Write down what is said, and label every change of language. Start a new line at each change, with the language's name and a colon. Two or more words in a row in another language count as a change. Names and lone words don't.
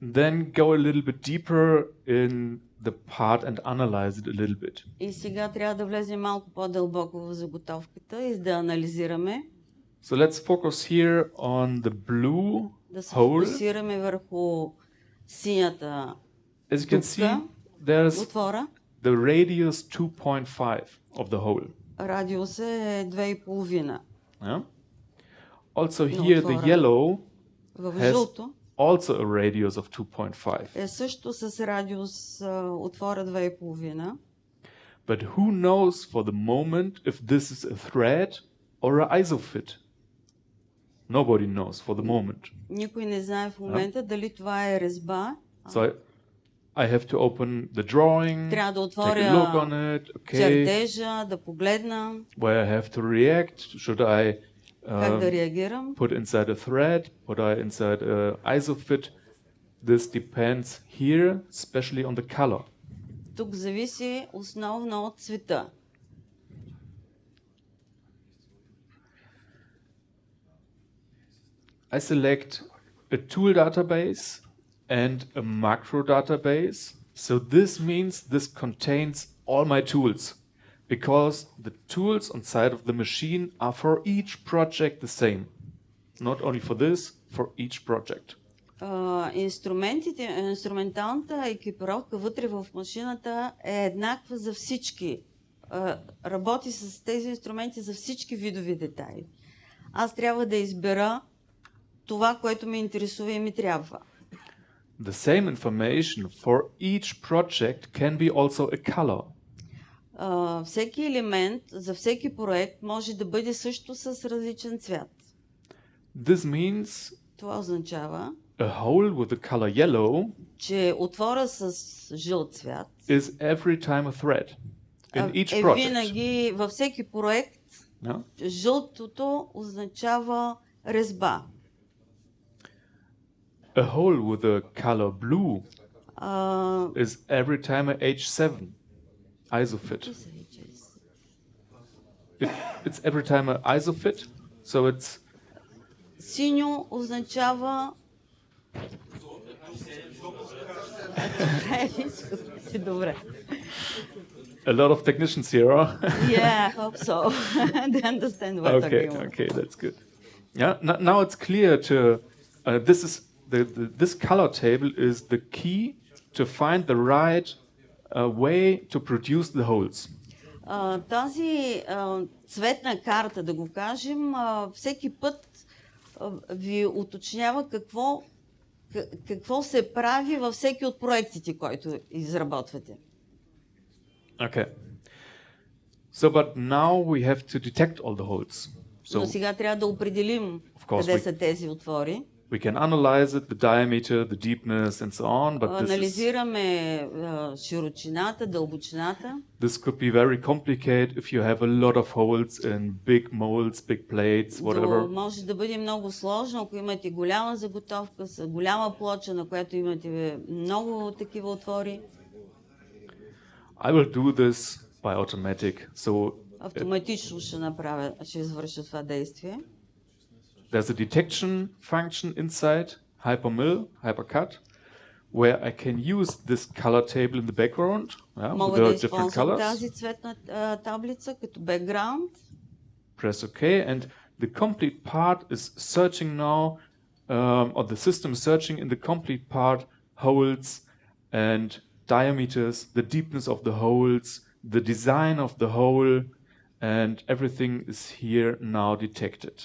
English: then go a little bit deeper in the part and analyze it a little bit.
Bulgarian: И сега трябва да влезем малко по-дълбоко в заготовката и да анализираме.
English: So let's focus here on the blue
Bulgarian: Да се
English: hole.
Bulgarian: фокусираме върху синята
English: As you can see,
Bulgarian: дупка,
English: there's
Bulgarian: отвора.
English: the radius 2.5 of the hole.
Bulgarian: Радиус е 2,5.
English: Yeah? Also No, here the for- yellow
Bulgarian: В
English: has
Bulgarian: жълто
English: also a radius of 2.5.
Bulgarian: е също с радиус отвора 2,5.
English: But who knows for the moment if this is a thread or an isofit? Nobody knows for the moment.
Bulgarian: Никой не знае в момента дали това е резба.
English: So I have to open the drawing,
Bulgarian: Трябва да
English: take a
Bulgarian: отворя
English: look on it, okay,
Bulgarian: чертежа, да погледна
English: where I have to react. Should I
Bulgarian: как да реагирам.
English: put inside a thread, put I inside a isofit? This depends here, especially on the color.
Bulgarian: Тук зависи основно от цвета.
English: I select a tool database and a macro database. So this means this contains all my tools because the tools on side of the machine are for each project the same. Not only for this, for each project.
Bulgarian: Инструменталната екипировка вътре в машината е еднаква за всички. Работи с тези инструменти за всички видови детайли. Аз трябва да избера това, което ме интересува и ми трябва.
English: The same information for each project can be also a color.
Bulgarian: Всеки елемент за всеки проект може да бъде също с различен цвят.
English: This means
Bulgarian: Това означава,
English: a hole with the color yellow
Bulgarian: че отвора с жълт цвят
English: is every time a thread in each
Bulgarian: е
English: project.
Bulgarian: винаги във всеки проект.
English: Yeah?
Bulgarian: Жълтото означава резба.
English: A hole with the color blue is every time a H7 isofit. It's every time a isofit, so it's
Bulgarian: Синьо означава... Добре.
English: a lot of technicians here. Huh? Yeah, I hope so. They understand what I'm Okay, talking about. okay, that's good. Yeah, now it's clear to this is this color table is the key to find the right way to produce the holes.
Bulgarian: Тази цветна карта, да го кажем, всеки път ви уточнява какво се прави във всеки от проектите, който изработвате.
English: Okay. So, but now we have to detect all the holes.
Bulgarian: Но
English: So
Bulgarian: сега трябва да определим
English: Of course,
Bulgarian: къде
English: we-
Bulgarian: са тези отвори.
English: we can analyze it, the diameter, the deepness, and so on. But
Bulgarian: Анализираме широчината, дълбочината.
English: this could be very complicated if you have a lot of holes in big molds, big plates, whatever.
Bulgarian: Може да бъде много сложно, ако имате голяма заготовка, с голяма плоча, на която имате много такива отвори.
English: I will do this by automatic. So
Bulgarian: Автоматично ще извърша това действие.
English: there's a detection function inside hypermill, hypercut, where I can use this color table in the background with
Bulgarian: Мога да
English: the different
Bulgarian: използвам
English: colors.
Bulgarian: тази цветна таблица като бекграунд.
English: Press OK, and the complete part is searching now, or the system is searching in the complete part holes and diameters, the deepness of the holes, the design of the hole, and everything is here now detected.